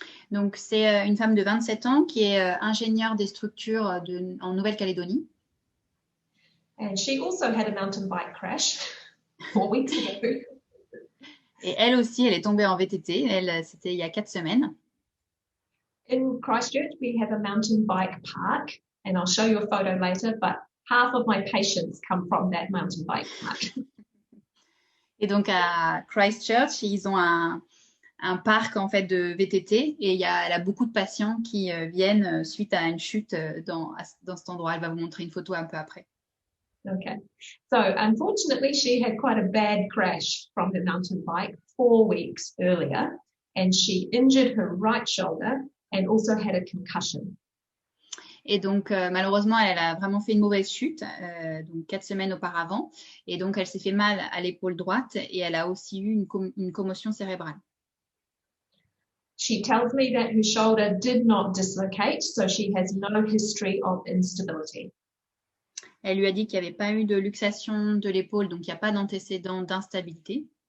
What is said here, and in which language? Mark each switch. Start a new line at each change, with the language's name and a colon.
French: Donc c'est une femme de 27 ans qui est ingénieure des structures en Nouvelle-Calédonie.
English: And she also had a mountain bike crash 4 weeks ago.
French: Et elle aussi, elle est tombée en VTT. C'était il y a 4 semaines.
English: In Christchurch, we have a mountain bike park, and I'll show you a photo later, but half of my patients come from that mountain bike park.
French: Et donc à Christchurch, ils ont un parc en fait de VTT et elle a beaucoup de patients qui viennent suite à une chute dans cet endroit. Elle va vous montrer une photo un peu après.
English: Okay, so unfortunately, she had quite a bad crash from her mountain bike 4 weeks earlier, and she injured her right shoulder and also had a concussion.
French: Et donc, malheureusement, elle a vraiment fait une mauvaise chute, donc 4 semaines auparavant. Et donc, elle s'est fait mal à l'épaule droite et elle a aussi eu une commotion cérébrale.
English: She tells me that her shoulder did not dislocate, so she has no history of instability.
French: Elle lui a dit qu'il n'y avait pas eu de luxation de l'épaule, donc il n'y a pas d'antécédent d'instabilité.